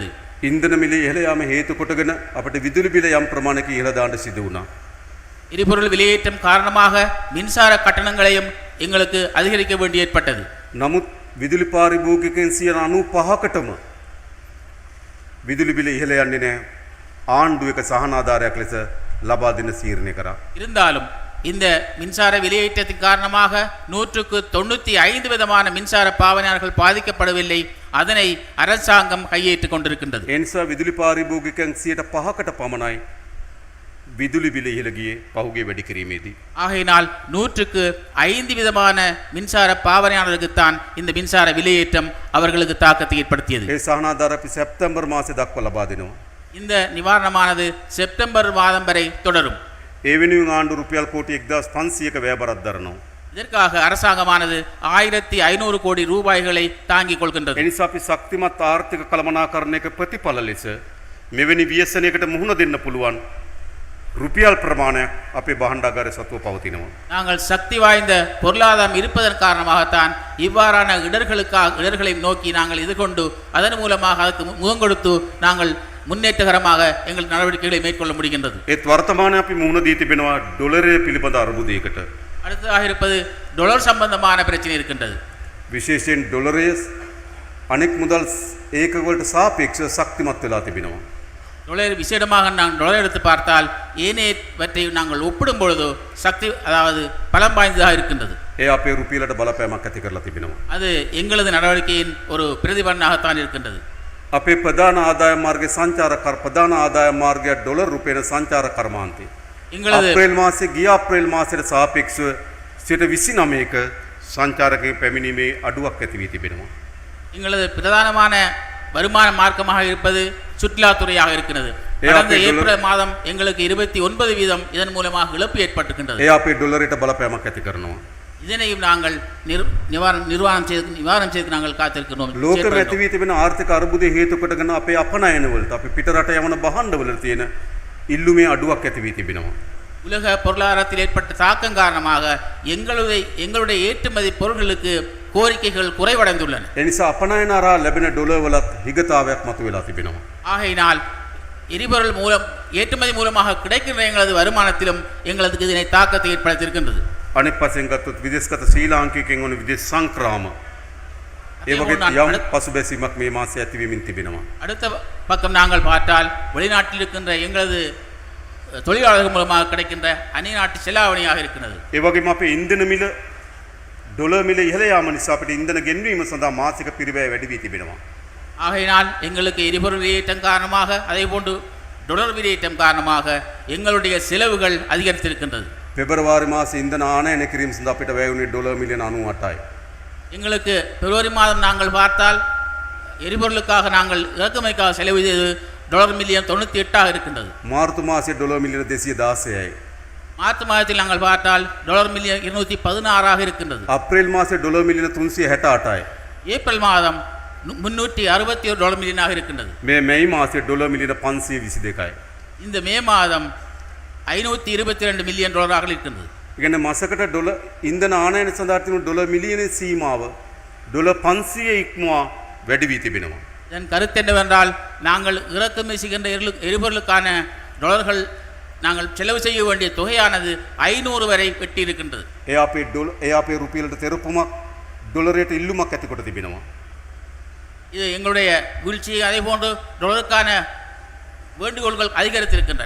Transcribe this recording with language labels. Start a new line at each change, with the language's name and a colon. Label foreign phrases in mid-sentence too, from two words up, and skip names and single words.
Sinhala: ඉන්ධන මිල ඉහළ යාම හේතු කොටගෙන අපිට විදුලි බිල යම් ප්‍රමාණයක ඉහළ දාන්න සිදු වුණා.
Tamil: எரிபொருள் விலையேற்றம் காரணமாக மின்சார கட்டணங்களையும் எங்களுக்கு அதிகரிக்க வேண்டி ஏற்பட்டது.
Sinhala: නමුත් විදුලි පාරිභෝගිකයන් 95%කටම විදුලි බිල ඉහළ යන්නේ නැහැ. ආණ්ඩුව එක සහන ආධාරයක් ලෙස ලබා දෙන තීරණය කරා.
Tamil: இருந்தாலும் இந்த மின்சார விலையேற்றத்தின் காரணமாக 195 விதமான மின்சார பாவனையாளர்கள் பாதிக்கப்படவில்லை. அதனை அரசாங்கம் கையேற்றுக் கொண்டிருக்கின்றது.
Sinhala: ඒ නිසා විදුලි පාරිභෝගිකයන් 5%කට පමණයි විදුලි බිල ඉහළ ගියේ පහුගිය වැඩි කිරීමේදී.
Tamil: ஆகையினால் 100க்கு 5 விதமான மின்சார பாவனையாளர்களுக்குத்தான் இந்த மின்சார விலையேற்றம் அவர்களுக்கு தாக்கத்தை ஏற்படுத்தியது.
Sinhala: ඒ සහනාධාර අපි සැප්තැම්බර් මාසේ දක්වා ලබා දෙනවා.
Tamil: இந்த நிவாரணமானது செப்டம்பர் மாதம் வரை தொடரும்.
Sinhala: ඒ වෙනුවෙන් ආණ්ඩු රුපියල් කෝටි 1500ක වැය බරක් දරනවා.
Tamil: இதற்காக அரசாங்கமானது 1500 கோடி ரூபாய்களை தாங்கிக் கொள்கின்றது.
Sinhala: එනිසා අපි ශක්තිමත් ආර්ථික කළමනාකරණයක ප්‍රතිඵල ලෙස මෙවැනි ව්‍යසනයකට මුහුණ දෙන්න පුළුවන් රුපියල් ප්‍රමාණයක් අපේ භාණ්ඩාගාරයේ සතුව පවතිනවා.
Tamil: நாங்கள் சக்தி வாய்ந்த பொருளாதாரம் இருப்பதன் காரணமாகத்தான் இவ்வாறான இடர்களை நோக்கி நாங்கள் எதிர்கொண்டு அதன் மூலமாக அதுக்கு முகம் கொடுத்து நாங்கள் முன்னேற்றகரமாக எங்கள் நடவடிக்கைகளை மேற்கொள்ள முடிகின்றது.
Sinhala: ඒත් වර්තමානයේ අපි මුහුණ දී තිබෙනවා ඩොලරය පිළිබඳ අර්බුදයකට.
Tamil: அடுத்ததாக இருப்பது டொலர் சம்பந்தமான பிரச்சனை இருக்கின்றது.
Sinhala: විශේෂයෙන් ඩොලරයේ අනෙක් මුදල් ඒකකවලට සාපේක්ෂව ශක්තිමත් වෙලා තිබෙනවා.
Tamil: டொலர் விசேடமாக நாங்கள் டொலர் எடுத்து பார்த்தால் ஏனையவற்றை நாங்கள் ஒப்பிடும் பொழுது சக்தி அதாவது பலம் வாய்ந்ததாக இருக்கின்றது.
Sinhala: ඒ අපේ රුපියලට බලපෑමක් ඇති කරලා තිබෙනවා.
Tamil: அது எங்களது நடவடிக்கையின் ஒரு பிரதிபலனாகத்தான் இருக்கின்றது.
Sinhala: අපේ ප්‍රධාන ආදායම් මාර්ගයේ සංචාර කර ප්‍රධාන ආදායම් මාර්ගය ඩොලර් රුපියල සංචාර කර්මාන්තය.
Tamil: எங்களது
Sinhala: අප්‍රේල් මාසේ ගිය අප්‍රේල් මාසයට සාපේක්ෂව 29ක සංචාරකයන් පැමිණීමේ අඩුවක් ඇති වී තිබෙනවා.
Tamil: எங்களது பிரதானமான வருமான மார்க்கமாக இருப்பது சுற்றுலாத்துறையாக இருக்கிறது. கடந்த ஏப்ரல் மாதம் எங்களுக்கு 29% இதன் மூலமாக இழப்பு ஏற்பட்டிருக்கின்றது.
Sinhala: ඒ අපේ ඩොලරයට බලපෑමක් ඇති කරනවා.
Tamil: இதனையும் நாங்கள் நிர்வாணம் செய்து நாங்கள் காத்திருக்கிறோம்.
Sinhala: ලෝකෙම ඇති වී තිබෙන ආර්ථික අර්බුදය හේතු කොටගෙන අපේ අපනයන වලට අපි පිටරට යවන භාණ්ඩවල තියෙන ඉල්ලුමේ අඩුවක් ඇති වී තිබෙනවා.
Tamil: உலக பொருளாதாரத்தில் ஏற்பட்ட தாக்கம் காரணமாக எங்களுடைய ஏற்றுமதி பொருட்களுக்கு கோரிக்கைகள் குறைவடைந்துள்ளன.
Sinhala: ඒ නිසා අපනයන හරහා ලැබෙන ඩොලර් වලත් හිගතාවයක් මතුවලා තිබෙනවා.
Tamil: ஆகையினால் எரிபொருள் மூலம் ஏற்றுமதி மூலமாக கிடைக்கின்ற எங்களது வருமானத்திலும் எங்களுக்கு இதனை தாக்கத்தை ஏற்படுத்தியிருக்கின்றது.
Sinhala: අනෙක් පසෙන් ගත්තොත් විදේශගත ශ්‍රී ලාංකිකයන් වන විදේශ සංක්‍රාම ඒ වගේ යම් පසුබැසීමක් මේ මාසයේ ඇතිවෙමින් තිබෙනවා.
Tamil: அடுத்த பக்கம் நாங்கள் பார்த்தால் வெளிநாட்டில் இருக்கின்ற எங்களது தொழிலாளர்கள் மூலமாக கிடைக்கின்ற அந்நியநாட்டு செலாவணியாக இருக்கிறது.
Sinhala: ඒ වගේම අපේ ඉන්ධන මිල ඩොලර් මිල ඉහළ යාම නිසා අපිට ඉන්ධන ගෙන්වීම සඳහා මාසික පිරිවැය වැඩි වී තිබෙනවා.
Tamil: ஆகையினால் எங்களுக்கு எரிபொருள் விலையேற்றம் காரணமாக அதே போன்று டொலர் விலையேற்றம் காரணமாக எங்களுடைய செலவுகள் அதிகரித்திருக்கின்றது.
Sinhala: පෙබරවාරි මාසේ ඉන්ධන ආනයන කිරීම සඳහා අපිට වැය වුණේ ඩොලර් මිලියන 98යි.
Tamil: எங்களுக்கு பிப்ரவரி மாதம் நாங்கள் பார்த்தால் எரிபொருளுக்காக நாங்கள் இறக்குமதிக்காக செலவு செய்தது டாலர் மில்லியன் 98 இருக்கின்றது.
Sinhala: මාර්තු මාසයේ ඩොලර් මිලියන 216යි.
Tamil: மார்ச் மாதத்தில் நாங்கள் பார்த்தால் டாலர் மில்லியன் 216 இருக்கின்றது.
Sinhala: අප්‍රේල් මාසයේ ඩොලර් මිලියන 368යි.
Tamil: ஏப்ரல் மாதம் 361 டாலர் மில்லியனாக இருக்கின்றது.
Sinhala: මේ මැයි මාසයේ ඩොලර් මිලියන 522යි.
Tamil: இந்த மே மாதம் 522 மில்லியன் டாலராக இருக்கின்றது.
Sinhala: ඒ කියන්නේ මාසකට ඩොලර් ඉන්ධන ආනයන සඳහා තිබුණු ඩොලර් මිලියන සීමාව ඩොලර් 500 ඉක්මවා වැඩි වී තිබෙනවා.
Tamil: இதன் கருத்து என்னவென்றால் நாங்கள் இறக்குமதி செய்கின்ற எரிபொருளுக்கான டாலர்கள் நாங்கள் செலவு செய்ய வேண்டிய தொகையானது 500 வரை வெட்டி இருக்கின்றது.
Sinhala: ඒ අපේ රුපියලට තෙරපුමක් ඩොලරයට ඉල්ලුමක් ඇති කොට තිබෙනවා.
Tamil: இது எங்களுடைய வீழ்ச்சியை அதே போன்று டாலருக்கான வேண்டுகோள்கள் அதிகரித்திருக்கின்றன.